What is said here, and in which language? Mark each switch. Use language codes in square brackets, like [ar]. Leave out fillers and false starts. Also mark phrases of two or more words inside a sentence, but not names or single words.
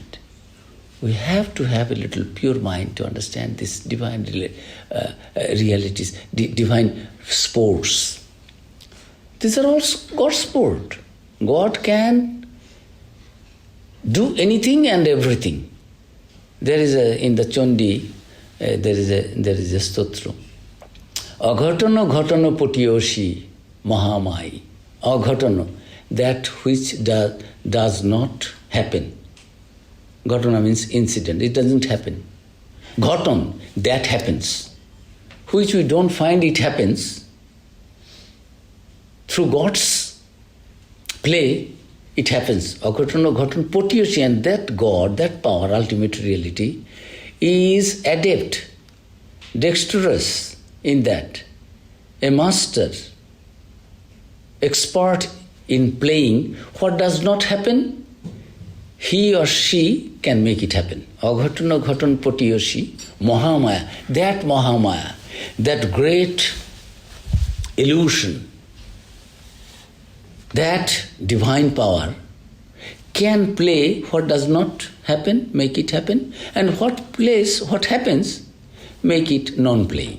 [en] We have to have a little pure mind to understand these divine realities, divine sports. These are all God's sport. God can do anything and everything. There is in the Chandi, there is a stotra. [sa] Aghatana ghatana potioshi mahamai. [en] Aghatana, that which does not happen. Ghatana means incident, it doesn't happen. Ghatan, that happens. Which we don't find it happens. Through God's play, it happens. [sa] Aghatana ghatan potioshi, [en] and that God, that power, ultimate reality, is adept, dexterous in that. A master, expert in playing what does not happen, he or she can make it happen. [sa] Aghatana ghatan potioshi mahamaya, [en] that great illusion, that divine power can play what does not happen, make it happen, and what happens, make it non-playing.